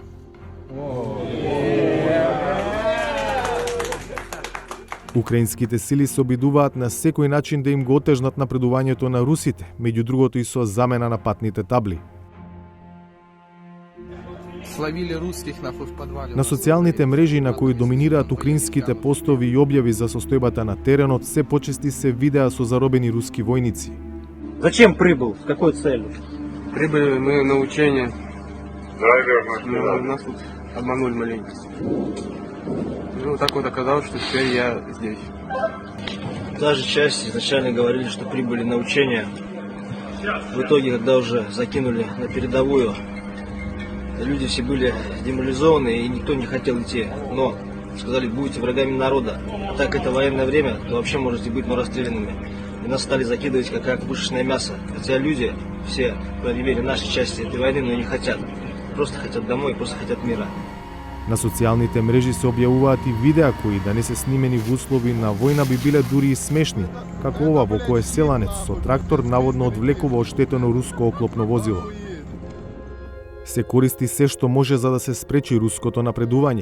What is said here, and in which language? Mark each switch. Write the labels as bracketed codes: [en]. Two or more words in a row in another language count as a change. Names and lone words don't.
[mk] Украинските сили се обидуваат на секој начин да им го отежнат напредувањето на русите, меѓу другото и со замена на патните табли. На социјалните мрежи на кои доминираат украинските постови и објави за состојбата на теренот, се почести се видеа со заробени руски војници. [ru] Зачем прибыл? С какой целью? Прибыли мы на учение. Нас тут обманули маленько. Ну, так вот оказалось, что теперь я здесь. Та же часть изначально говорили, что прибыли на учение. В итоге, когда уже закинули на передовую, люди все были деморализованы и никто не хотел идти. Но сказали, будете врагами народа. А так это военное время, то вообще можете быть расстрелянными. И нас стали закидывать как пушечное мясо. Хотя люди все проявили наши части этой войны, но не хотят. Просто хотят домой, просто хотят мира. [mk] На социјалните мрежи се објавуваат и видеа кои, да не се снимени во услови на војна, би биле дури и смешни, како ова во кое селанец со трактор наводно одвлекува оштетено руско оклопно возило. Се користи се што може за да се спречи руското напредување.